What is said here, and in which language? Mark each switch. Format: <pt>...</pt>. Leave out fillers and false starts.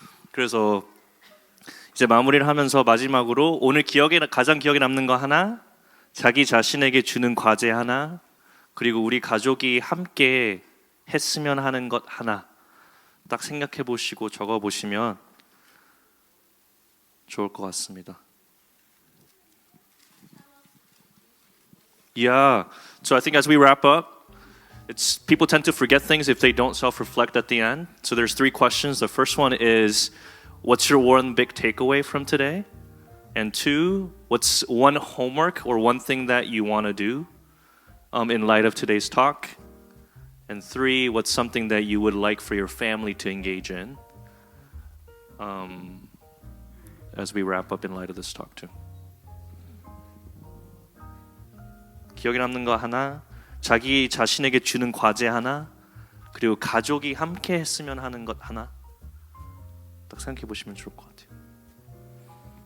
<ko>그래서 이제 마무리를 하면서 마지막으로 오늘 가장 기억에 남는 거 하나, 자기 자신에게 주는 과제 하나, 그리고 우리 가족이 함께 했으면 하는 것 하나 딱 생각해 보시고 적어 보시면 좋을 것 같습니다.</ko> <en>Yeah. So I think as we wrap up, it's people tend to forget things if they don't self-reflect at the end. So there's three questions. The first one is, what's your one big takeaway from today? And two, what's one homework or one thing that you want to do in light of today's talk? And three, what's something that you would like for your family to engage in as we wrap up in light of this talk too.</en> <ko>기억에 남는 거 하나, 자기 자신에게 주는 과제 하나, 그리고 가족이 함께 했으면 하는 것 하나 딱 생각해 보시면 좋을 것 같아요.</ko>